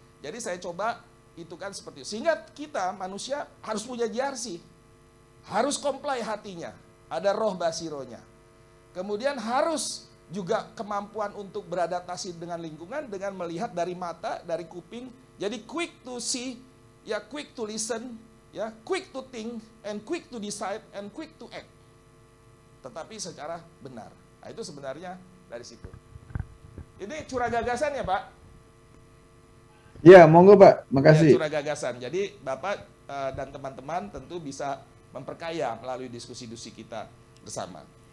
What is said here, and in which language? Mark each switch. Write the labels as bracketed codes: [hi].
[id] Jadi saya coba itu kan seperti itu. Sehingga kita manusia harus punya GRC. Harus comply hatinya. Ada roh basironya. Kemudian harus juga kemampuan untuk beradaptasi dengan lingkungan dengan melihat dari mata, dari kuping. Jadi [en] quick to see, ya quick to listen, ya quick to think, and quick to decide, and quick to act. [id] Tetapi secara benar. Nah itu sebenarnya dari situ. Ini curah gagasan ya Pak? Ya, monggo Pak, makasih. Ya, curah gagasan. Jadi Bapak dan teman-teman tentu bisa memperkaya melalui diskusi-diskusi kita bersama.